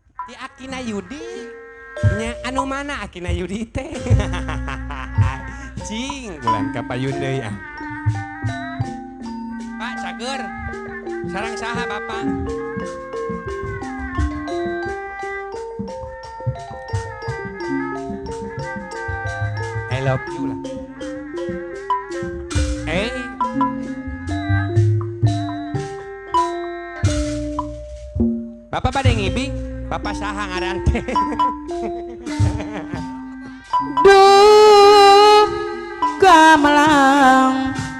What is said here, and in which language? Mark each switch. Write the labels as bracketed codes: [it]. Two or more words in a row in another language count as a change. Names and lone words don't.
[su] Di Akina Yudi nya anu mana Akina Yudi teh cing bulan kapayun deui ah Pak cager sareng saha Bapak [en] I love you [su] lah Bapak pada ngibing Bapak saha ngaran teh Duh gamelang